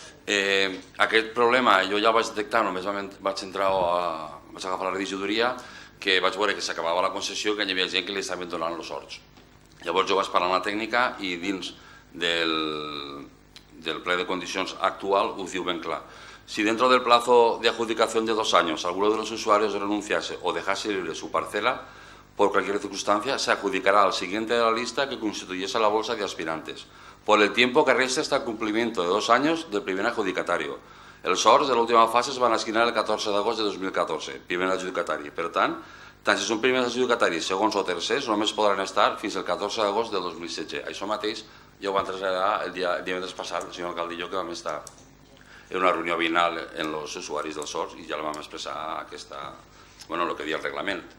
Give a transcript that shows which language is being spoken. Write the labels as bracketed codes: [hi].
[ca] Aquest problema jo ja vaig detectar, només vaig agafar la regidoria, que vaig veure que s'acabava la concessió, que hi havia gent que li estaven donant els horts. Llavors jo vaig parlar amb la tècnica i dins del ple de condicions actual ho diu ben clar. [es] Si dentro del plazo de adjudicación de 2 años alguno de los usuarios renunciase o dejase libre su parcela por cualquier circunstancia, se adjudicará al siguiente de la lista que constituyese la bolsa de aspirantes, por el tiempo que reste hasta el cumplimiento de 2 años del primer adjudicatario. [ca] Els horts de l'última fase es van assignar el 14 d'agost de 2014, primer adjudicatari. Per tant si són primers adjudicataris, segons o tercers, només podran estar fins el 14 d'agost del 2016. Això mateix ja ho van traslladar el divendres passat, el senyor alcalde i jo, que vam estar en una reunió vinal en els usuaris dels horts i ja la vam expressar el que deia el reglament.